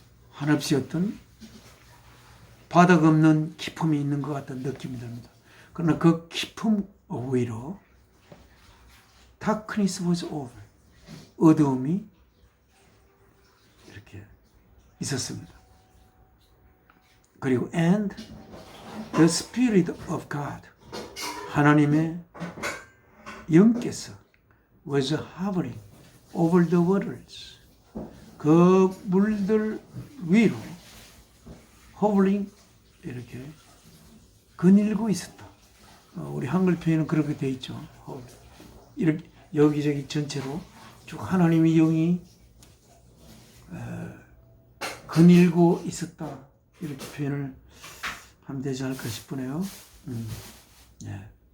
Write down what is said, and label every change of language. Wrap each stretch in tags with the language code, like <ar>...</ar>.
<ko>한없이 어떤 바닥 없는 깊음이 있는 것 같은 느낌이 듭니다. 그러나 그 깊음 위로</ko> <en>darkness was over,</en> <ko>어두움이 이렇게 있었습니다. 그리고</ko> <en>and the Spirit of God,</en> <ko>하나님의 영께서</ko> <en>was hovering over the waters,</en> <ko>그 물들 위로</ko> <en>hovering</en> <ko>이렇게 거닐고 있었다. 우리 한글 표현은 그렇게 되어 있죠. 이렇게 여기저기 전체로 쭉 하나님의 영이 거닐고 있었다. 이렇게 표현을 하면 되지 않을까 싶으네요. 예.</ko>